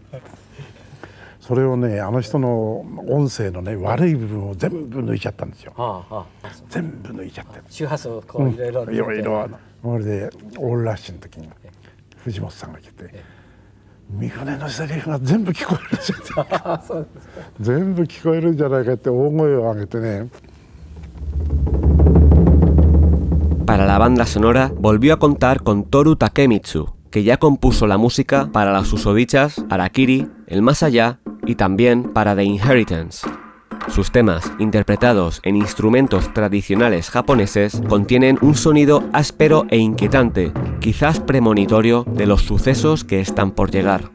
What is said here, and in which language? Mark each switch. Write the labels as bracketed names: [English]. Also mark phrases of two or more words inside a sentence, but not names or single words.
[Japanese] それをね、あの人の音声のね悪い部分を全部抜いちゃったんですよ。全部抜いちゃって。周波数をこういろいろ。それでオールラッシュの時に藤本さんが来て、三船のセリフが全部聞こえるじゃん。全部聞こえるんじゃないかって大声を上げてね。 [Spanish] Para la banda sonora volvió a contar con Toru Takemitsu, que ya compuso la música para las susodichas Harakiri, El Más Allá y también para The Inheritance. Sus temas, interpretados en instrumentos tradicionales japoneses, contienen un sonido áspero e inquietante, quizás premonitorio de los sucesos que están por llegar.